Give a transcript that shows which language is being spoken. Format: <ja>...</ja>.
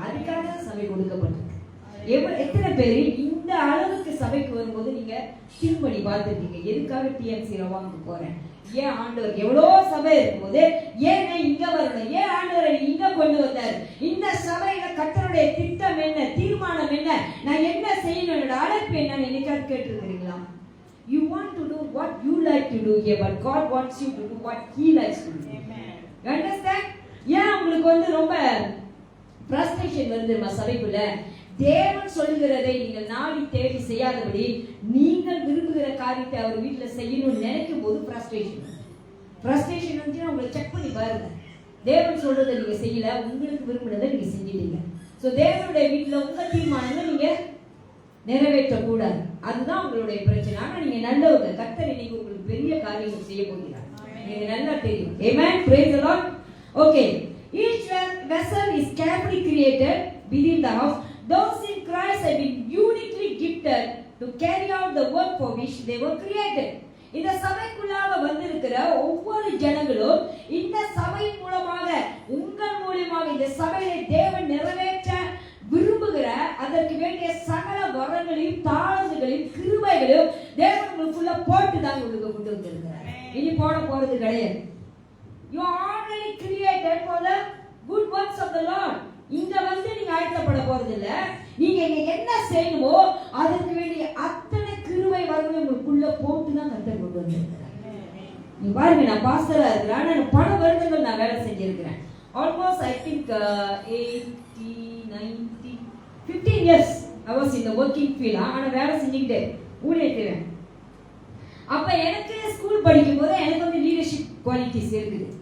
<ta>அதுக்காக சபை கொடுக்கப்பட்டிருக்கு. எத்தனை பேர் இந்த அளவுக்கு சபைக்கு வரும்போது நீங்க திங்க் பண்ணி பார்த்துருக்கீங்க, எதுக்காக டிஎம்சி ரவாங்க போறேன், ஏன் ஆண்டவர் எவ்வளோ சபை இருக்கும்போது ஏன் இங்க வரணும், ஏன் ஆண்டவரை இங்க கொண்டு வந்தார், இந்த சபையில கர்த்தருடைய திட்டம் என்ன, தீர்மானம் என்ன, நான் என்ன செய்யணும், என்னோட அழைப்பு என்னன்னு என்னைக்காவது கேட்டிருக்கிறீங்களா?</ta> <en>You want to do what you like to do here, but God wants you to do what He likes to do. You understand?</en> <ta>ஏன் உங்களுக்கு வந்து ரொம்ப ஃப்ரஸ்ட்ரேஷன் வருது நம்ம சபைக்குள்ள? தேவன் சொல்லுகிறதை நீங்கள் நாடி தேடி செய்யாதபடி நீங்கள் விரும்புகிற காரியத்தை அவர் வீட்டில் செய்யணும்னு நினைக்கும் போது ஃப்ரஸ்ட்ரேஷன் வந்து உங்களை செக் பண்ணி பாருங்க. தேவன் சொல்றதை நீங்க செய்யல, உங்களுக்கு விரும்பினதை நீங்க செஞ்சிட்டீங்க. ஸோ தேவனுடைய வீட்டில் உங்க தீர்மானங்களை நீங்க நிறைவேற்றக்கூடாது. அதுதான் உங்களுடைய பிரச்சனை. ஆனால் நீங்க நல்லவங்க, கர்த்தர் இன்னைக்கு உங்களுக்கு பெரிய காரியங்கள் செய்ய போகிறார். நீங்க நல்லா தெரியும்.</ta> <en>Amen. Praise the Lord. Okay. Each vessel is carefully created within the house. Those in Christ have been uniquely gifted to carry out the work for which they were created.</en> <ta>இந்த சபைக்குள்ளாக வந்திருக்கிற ஒவ்வொரு ஜனங்களும் இந்த சபை மூலமாக உங்கள் மூலமாக இந்த சபையை தேவன் நிறைவேற்ற விரும்புகிற அதற்கு வேண்டிய சகல வரங்களையும் தாளங்களையும் கிருபைகளையும் தேவன் உங்களுக்குள்ள போட்டு தான் உங்களுக்கு கொண்டு வந்திருக்கிறார். இனி போட போறது கிடையாது.</ta> <en>You are already created for the good works of the Lord.</en> <ta>இங்க வந்து நீங்க ஆயத்தப்பட போறது இல்ல. நீங்க இங்க என்ன செய்யணுமோ அதற்கு வேண்டிய அத்தனை கிருபை வரங்களையும் உங்களுக்குள்ள போட்டு தான் கர்த்தர் கொண்டு வந்திருக்கிறார். நீங்க பாருங்க, நான் பாஸ்டரா இருக்கிறேன், ஆனா பல வருடங்கள் நான் வேலை செஞ்சிருக்கிறேன்.</ta> <en>Almost I think 80, 90, 15 years I was in the working field.</en> <ta>ஆனா வேலை செஞ்சுக்கிட்டே ஊழியத்திறேன். அப்ப எனக்கு ஸ்கூல் படிக்கும் போது எனக்கு வந்து லீடர்ஷிப் குவாலிட்டிஸ் இருக்குது.</ta>